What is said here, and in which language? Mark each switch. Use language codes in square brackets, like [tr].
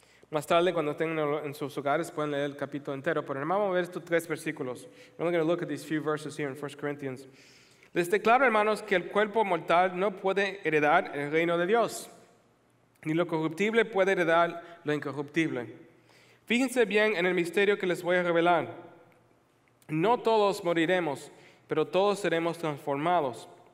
[es] Más tarde, cuando estén en sus hogares, pueden leer el capítulo entero, pero hermano, vamos a ver estos 3 versículos. [en] We're only going to look at these few verses here in 1 Corinthians. [es] Les declaro, hermanos, que el cuerpo mortal no puede heredar el reino de Dios, ni lo corruptible puede heredar lo incorruptible. Fíjense bien en el misterio que les voy a revelar. No todos moriremos, pero todos seremos transformados.